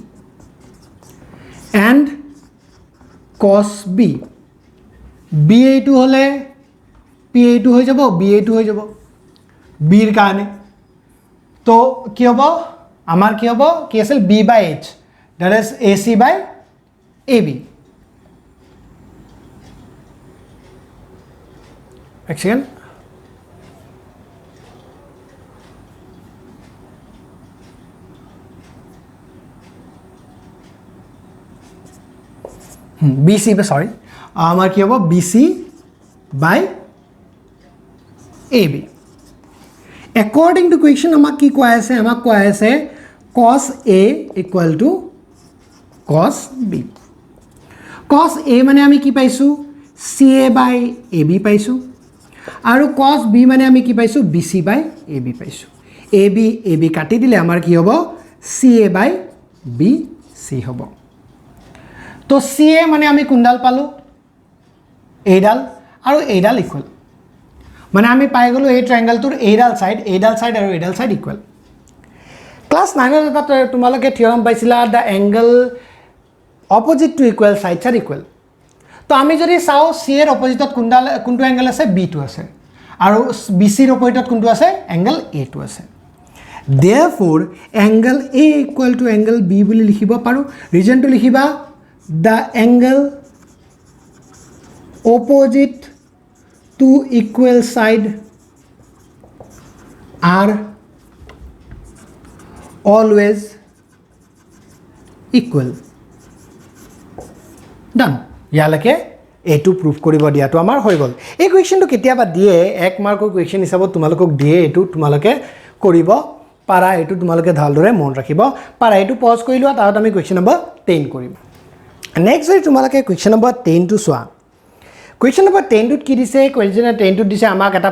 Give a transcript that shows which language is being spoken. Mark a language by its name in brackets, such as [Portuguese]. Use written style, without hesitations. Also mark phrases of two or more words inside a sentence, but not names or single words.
[Assamese] and cos B BA2 হলে PA2 হৈ যাব BA2 হৈ যাব B ৰ কাৰণে তো কি হ'ব আমাৰ কি হ'ব কি আছিল [English] B by H, that is AC by AB. Excellent. BC by sorry [Bangla] আমার কি হবে [English] BC by AB. According to question [Assamese] আমাক কি কোৱা আছে আমাক কোৱা আছে [English] cos A equal to cos B. [Assamese] cos A মানে আমি কি পাইছো [English] CA by AB [Assamese] পাইছো আৰু cos B মানে আমি কি পাইছো [English] BC by AB [Assamese] পাইছো AB কাটি দিলে আমাৰ কি হ'ব [English] CA by BC [Assamese] হ'ব তো CA মানে আমি কোনডাল পালো এইডাল আৰু এইডাল ইকুৱেল মানে আমি পাই গলো এই ট্ৰায়াঙ্গলটোৰ এইডাল সাইড আৰু এইডাল সাইড ইকুৱেল ক্লাস 9 ৰ এটা তোমালোকে থিওৰাম পাইছিলা [English] the angle opposite to equal sides are equal [Assamese] তো আমি যদি চাও CA ৰ অপোজিটত কোনটো এংগল আছে B2 আছে আৰু BC ৰ অপোজিটত কোনটো আছে এংগল A2 আছে [English] therefore angle A equal to angle B [Assamese] বুলি লিখিব পাৰো ৰিজনটো লিখিবা [English] the angle opposite to equal side are always equal done [Assamese] ইয়ালৈকে এটো প্ৰুফ কৰিব দিয়াটো আমাৰ হৈ গল এই কোৱেশ্চনটো কেতিয়াবা দিয়ে এক মাৰ্কৰ কোৱেশ্চন হিচাপত তোমালোকক দিয়ে এটো তোমালোকে কৰিব পাৰা এটো তোমালোকে ভালদৰে মন ৰাখিব পাৰা এটো পজ কৰি লোৱা তাৰত আমি [English] question number [Assamese] 10 কৰিম নেক্সট যদি তোমালোকে [English] question number [Assamese] 10 টু চোৱা [English] question number [Assamese] 10 টুত কি দিছে কোৱেশ্চন 10 টুত দিছে আমাক এটা